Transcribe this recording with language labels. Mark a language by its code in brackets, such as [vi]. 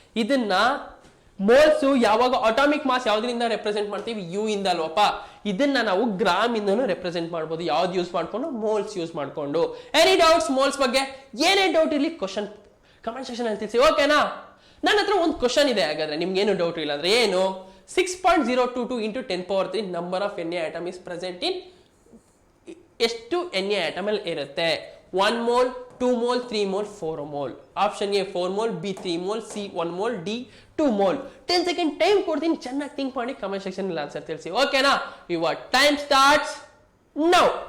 [kn] ಇದನ್ನ ಮೋಲ್ಸ್ ಯಾವಾಗ atomic mass ಯಾವ್ದ್ರಿಂದ represent ಮಾಡ್ತೀವಿ? ಯು ಇಂದ ಅಲ್ವಪ್ಪ. ಇದನ್ನ ನಾವು ಗ್ರಾಮ್ ಇಂದನೂ ರೆಪ್ರೆಸೆಂಟ್ ಮಾಡ್ಬೋದು. ಯಾವ್ದು ಯೂಸ್ ಮಾಡ್ಕೊಂಡು? ಮೋಲ್ಸ್ ಯೂಸ್ ಮಾಡ್ಕೊಂಡು. ಎನಿ ಡೌಟ್ಸ್ ಮೋಲ್ಸ್ ಬಗ್ಗೆ? ಏನೇ ಡೌಟ್ ಇರ್ಲಿ ಕ್ವಶನ್ ಕಮೆಂಟ್ ಸೆಕ್ಷನ್ ಅಲ್ಲಿ ತಿಳಿಸಿ. ಓಕೆನಾ? ನನ್ನ ಹತ್ರ ಒಂದು ಕ್ವಶನ್ ಇದೆ. ಹಾಗಾದ್ರೆ ನಿಮ್ಗೆ ಏನು ಡೌಟ್ ಇಲ್ಲ ಅಂದ್ರೆ ಏನು? [en] 6.022 into 10 power 3 number of Na atom is present in [kn] ಎಷ್ಟು Na atom ಅಲ್ಲಿ ಇರುತ್ತೆ? [en] 1 mole, 2 mole, 3 mole, 4 mole. [kn] Option A 4 mole, B 3 mole, C 1 mole, D 2 mole. 10 second time ಕೊಡ್ತೀನಿ, ಚೆನ್ನಾಗಿ ಥಿಂಕ್ ಮಾಡಿ ಕಮೆಂಟ್ ಸೆಕ್ಷನ್ ಅಲ್ಲಿ ಆನ್ಸರ್ ತಿಳಿಸಿ. ಓಕೆನಾ? [en] Your time starts now.